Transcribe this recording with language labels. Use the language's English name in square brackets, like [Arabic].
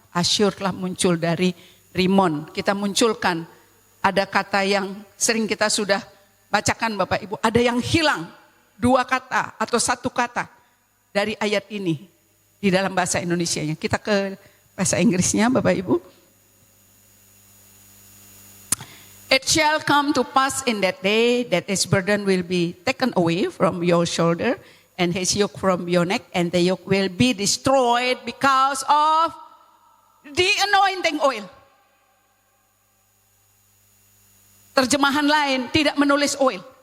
[Indonesian] Asyur telah muncul dari Rimon. Kita munculkan, ada kata yang sering kita sudah bacakan Bapak Ibu. Ada yang hilang, 2 kata atau 1 kata dari ayat ini di dalam bahasa Indonesianya. Kita ke bahasa Inggrisnya Bapak Ibu. [English] It shall come to pass in that day that his burden will be taken away from your shoulder and his yoke from your neck, and the yoke will be destroyed because of the anointing oil. [Indonesian] Terjemahan lain tidak menulis oil.